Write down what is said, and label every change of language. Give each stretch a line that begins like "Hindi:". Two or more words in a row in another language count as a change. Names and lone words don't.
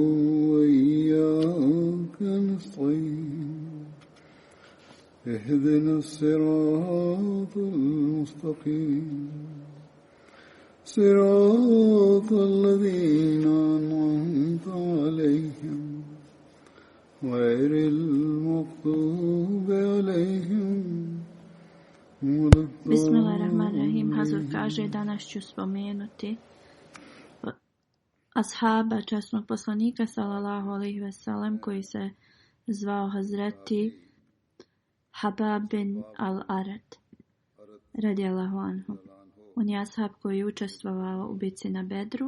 Arabic: وإياك نستعين اهدنا الصراط المستقيم صراط الذين أنعمت عليهم غير المغضوب عليهم. Bismillahirrahmanirrahim.
Bosnian: Hazur kaže, danas ću spomenuti ashaba časnog poslanika
Arabic: صلى الله عليه وسلم
Bosnian: koji se zvao Hazreti Habab bin al-Arat
Arabic: رضي الله عنه.
Bosnian: On je ashab koji je učestvovao u bitci na Bedru.